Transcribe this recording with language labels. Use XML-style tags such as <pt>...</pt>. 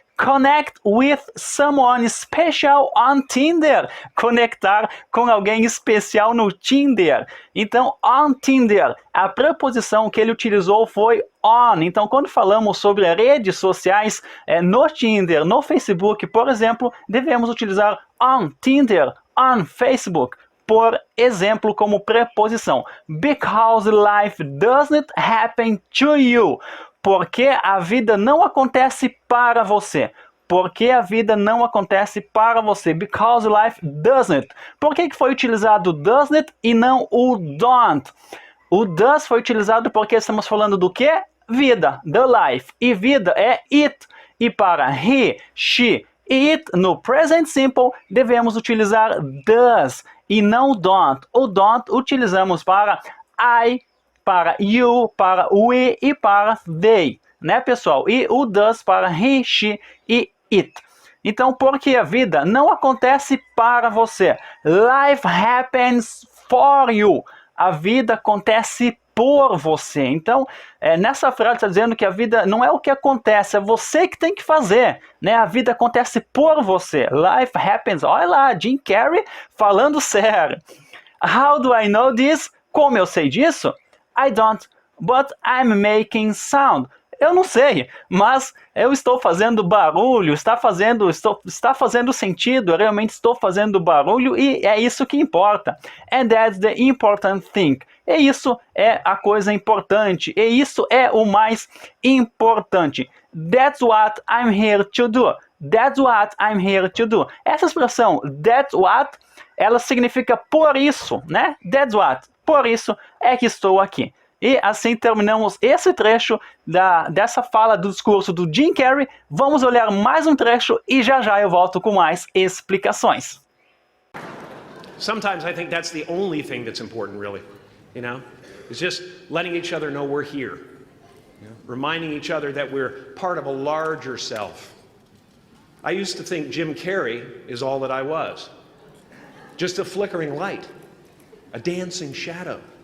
<en>Connect with someone special on Tinder.</en> <pt>Conectar com alguém especial no Tinder. Então, on Tinder, a preposição que ele utilizou foi on. Então, quando falamos sobre redes sociais, no Tinder, no Facebook, por exemplo, devemos utilizar on Tinder, on Facebook, por exemplo, como preposição.</pt> <en>Because life doesn't happen to you.</en> <pt>Porque a vida não acontece para você. Porque a vida não acontece para você.</pt> <en>Because life doesn't.</en> <pt>Por que foi utilizado doesn't e não o don't? O does foi utilizado porque estamos falando do que? Vida, the life. E vida é it. E para he, she e it no present simple devemos utilizar does e não don't. O don't utilizamos para I, para you, para we e para they, né, pessoal? E o does para he, she e it. Então, porque a vida não acontece para você.</pt> <en>Life happens for you.</en> <pt>A vida acontece por você. Então, nessa frase está dizendo que a vida não é o que acontece, é você que tem que fazer, né? A vida acontece por você.</pt> <en>Life happens.</en> <pt>Olha lá, Jim Carrey falando sério.</pt> <en>How do I know this?</en> <pt>Como eu sei disso?</pt> <en>I don't, but I'm making sound.</en> <pt>Eu não sei, mas eu estou fazendo barulho, está fazendo sentido, eu realmente estou fazendo barulho e é isso que importa.</pt> <en>And that's the important thing.</en> <pt>E isso é a coisa importante, e isso é o mais importante.</pt> <en>That's what I'm here to do. That's what I'm here to do.</en> <pt>Essa expressão, that's what, ela significa por isso, né? That's what, por isso é que estou aqui. E assim terminamos esse trecho dessa fala do discurso do Jim Carrey. Vamos olhar mais um trecho e já já eu volto com mais explicações.</pt> <en>Sometimes I think that's the only thing that's important, really. You know, it's just letting each other know we're here. You know? Reminding each other that we're part of a larger self. I used to think Jim Carrey is all that I was. Just a flickering light, a dancing shadow.</en>